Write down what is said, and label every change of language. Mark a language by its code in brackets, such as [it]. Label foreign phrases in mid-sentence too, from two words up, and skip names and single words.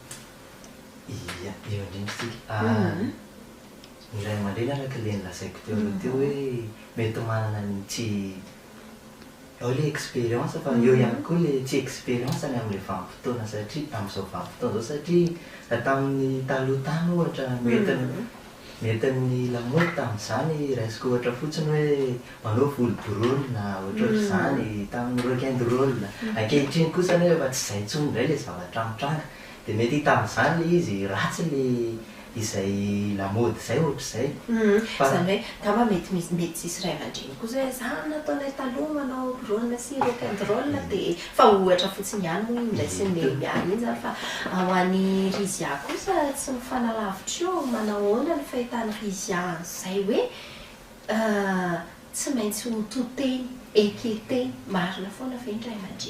[mg] Ia, eo indrindratsika ny ray aman-dreny araka ilay nilazaiko teo teo hoe mety manana ny tsy ao ilay expérience fa eo ihany koa ilay tsy expérience ny amin'ilay vanim-potoana satria amin'izao vanim-potoana izao satria tamin'ny taloha tany ohatra mety ny lamaody tamin'izany raisiko ohatra fotsiny hoe manao volo-borona ohatra ohatr'izany tamin'ny [en] rock and roll. [mg] Ankehitriny kosa nefa efa tsy izay intsony indray ilay zavatra mitranga dia mety tamin'izany ilay izy ratsy ilay izay lamaody izay ohatr'izay. Izany hoe ngamba mety tsisy ray aman-dreny kosa hoe izany nataonay taloha manao borona sy [en] rock and roll [mg] dia fa ohatra fotsiny ihany moa indray sy ny miany iny izany fa ho an'ny rizia kosa tsy mifanalavitra eo manao ahoana ny fahitany rizia izay hoe tsy maintsy ho toteny, eketeny, marina foana ve ny ray aman-dreny?